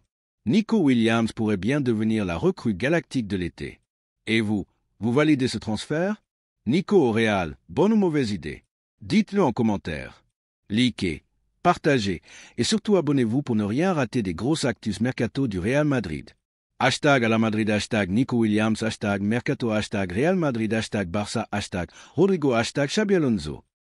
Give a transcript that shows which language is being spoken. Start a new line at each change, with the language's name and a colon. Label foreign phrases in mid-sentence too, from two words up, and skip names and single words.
French: Nico Williams pourrait bien devenir la recrue galactique de l'été. Et vous validez ce transfert? Nico au Real, bonne ou mauvaise idée? Dites-le en commentaire. Likez, partagez et surtout abonnez-vous pour ne rien rater des grosses actus mercato du Real Madrid. Hashtag à la Madrid, hashtag Nico Williams, hashtag Mercato, hashtag Real Madrid, hashtag Barça, hashtag Rodrigo, hashtag Xabi Alonso.